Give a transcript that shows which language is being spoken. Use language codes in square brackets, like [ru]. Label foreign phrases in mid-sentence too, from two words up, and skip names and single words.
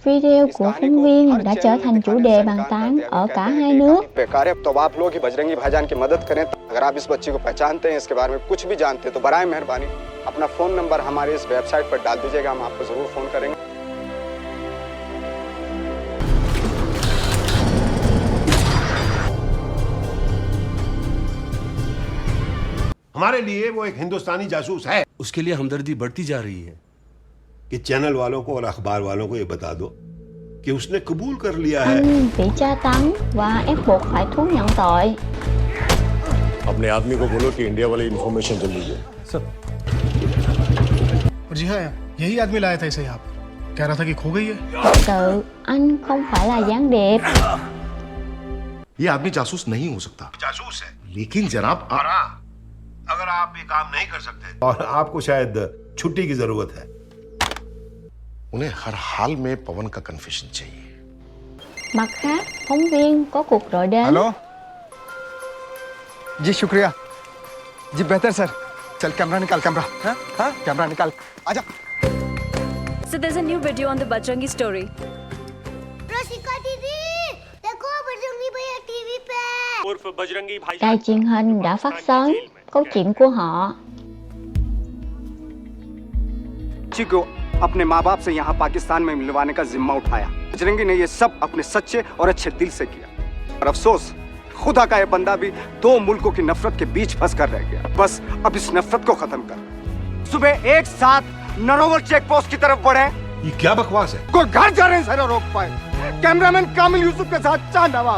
[vi] Video của phóng viên đã trở thành chủ đề bàn tán ở cả hai nước. [hi] बेकार है, तो आप लोग ही बजरंगी भाईजान की मदद करें। अगर आप इस बच्ची को पहचानते हैं, इसके बारे में कुछ भी जानते हैं, तो बराए मेहरबानी अपना फोन नंबर हमारे इस वेबसाइट पर डाल दीजिएगा, हम आपको जरूर फोन करेंगे। हमारे लिए वो एक हिंदुस्तानी जासूस है। उसके लिए हमदर्दी बढ़ती जा रही है कि चैनल वालों को और अखबार वालों को ये बता दो कि उसने कबूल कर लिया है। [vi] Anh bị tra tấn và ép buộc phải thú nhận tội. [hi] अपने आदमी को बोलो कि इंडिया वाली इंफॉर्मेशन जल्दी दे। सर, जी हाँ, यही आदमी लाया था इसे यहाँ पर। कह रहा था कि खो गई है। [vi] Thật sự anh không phải là gián điệp. [hi] ये आदमी जासूस नहीं हो सकता। जासूस है, लेकिन जनाब अगर आप ये काम नहीं कर सकते और आपको शायद छुट्टी की जरूरत है, उन्हें हर हाल में पवन का कन्फेशन चाहिए। [vi] Mặt khác, phóng viên có cuộc gọi đến. [hi] हेलो जी, शुक्रिया जी, बेहतर सर। चल कैमरा निकाल, कैमरा। हाँ कैमरा निकाल, आजा। [en] So there's a new video on the Bajrangi story. [hi] रसिका दीदी, देखो बजरंगी भैया टीवी पे। उर्फ बजरंगी भाई [vi] Đài truyền hình đã phát sóng câu chuyện của họ. [hi] बच्ची को अपने माँ बाप से यहाँ पाकिस्तान में मिलवाने का जिम्मा उठाया। बजरंगी ने ये सब अपने सच्चे और अच्छे दिल से किया। और अफसोस, खुदा का ये बंदा भी दो मुल्कों की नफरत के बीच फंस कर रह गया। बस अब इस नफरत को खत्म कर सुबह एक साथ नरोवर [en] check post [hi] की तरफ बढ़े। ये क्या बकवास है? कोई घर जा रहे हैं रोक पाए। कैमरामैन कामिल यूसुफ के साथ चांद नवाब।